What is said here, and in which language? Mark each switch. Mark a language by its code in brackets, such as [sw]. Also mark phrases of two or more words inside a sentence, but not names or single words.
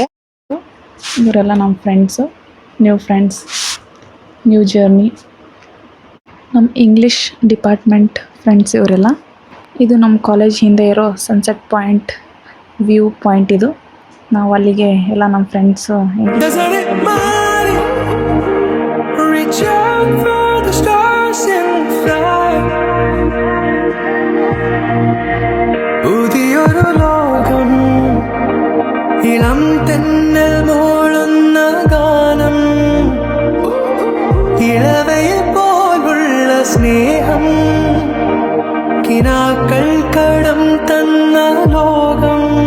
[kn] ಇವರೆಲ್ಲ ನಮ್ಮ ಫ್ರೆಂಡ್ಸು, [en] new journey. [kn] ನಮ್ಮ [en] English department friends [kn] ಇವರೆಲ್ಲ. ಇದು ನಮ್ಮ ಕಾಲೇಜ್ ಹಿಂದೆ ಇರೋ [en] sunset point view point. [kn] ಇದು ನಾವು ಅಲ್ಲಿಗೆ ಎಲ್ಲ ನಮ್ಮ ಫ್ರೆಂಡ್ಸು [ml] ഇളം തെന്നൽ മോളുന്ന ഗാനം, ഇളവയെ പോലുള്ള സ്നേഹം, കിനാക്കൾ കടം തന്ന ലോകം.